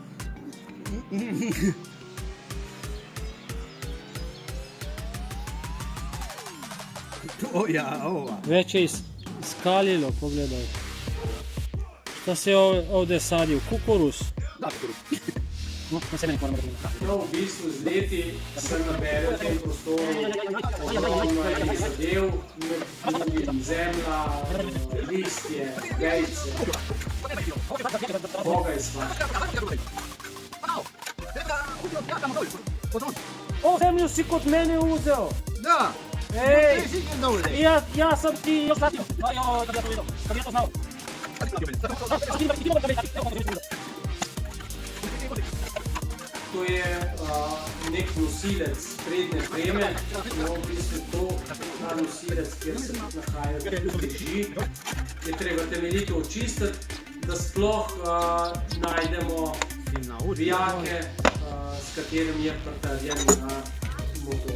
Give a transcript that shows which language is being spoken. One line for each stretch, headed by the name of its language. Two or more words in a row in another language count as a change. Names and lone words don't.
Croatian: Ova. Već je iskaljilo, pogledaj. Šta se ovdje sadio? Kukuruz? Da, kukuruz.
Slovenian: No, v bistvu z leti se nabere v tem prostoru ogromno enih zadev, med drugim zemlja, listje, vejce, boga je svača.
Croatian: O, zemlju si kod mene uzeo! Da! Ej! Ja sam ti još platio! Kad ja to znao!
Slovenian: To je nek nosilec prednje preme, no v bistvu to, ta nosilec, kjer se nahaja uteži, je treba temeljito očistiti, da sploh najdemo vijake, s katerim je pritrjen na motor.